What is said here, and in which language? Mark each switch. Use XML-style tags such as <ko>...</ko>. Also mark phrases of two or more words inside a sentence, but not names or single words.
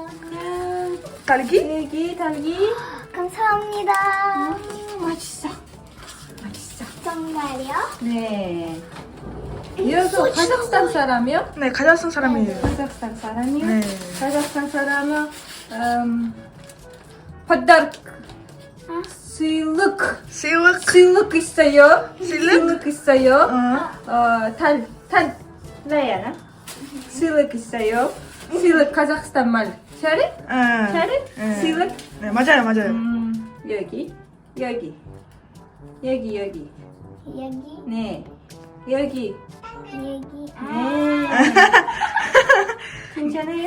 <ko>딸기? 여기 달기. 감사합니다. 맛있어. 맛있어. 정말요? 네. 여기서 카자흐스탄 사람이요? 네, 카자흐스탄 사람이에요. 카자흐스탄 사람이요? 네. 카자흐스탄 사람이요? подарок. сыйлық. сыйлық 있어요. сыйлық? 있어요. Раяна. сыйлық 있어요. сыйлық 카자흐스탄 말. 잘해? 잘해? сыйлық? 네, 맞아요. 여기. 여기. 네. 여기. 아. 괜찮아요?</ko>